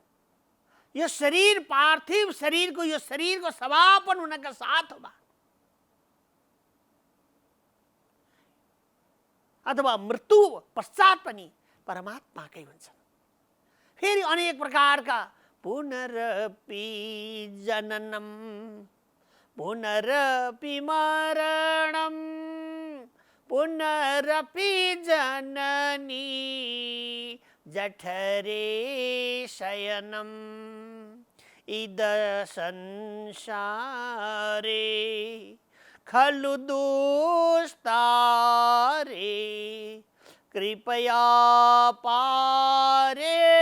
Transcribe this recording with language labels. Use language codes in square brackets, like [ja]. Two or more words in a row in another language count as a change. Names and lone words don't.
[ne] यो शरीर, पार्थिव शरीरको, यो शरीरको समापन हुनका साथमा अथवा मृत्यु पश्चात पनि परमात्माकै हुन्छन्। फेरि अनेक प्रकारका पुनरपि [sa] जननम पुनरपि मरणम पुनरपि जननी जठरे शयनम् इद संसारे खलु दुस्तारे कृपया पारे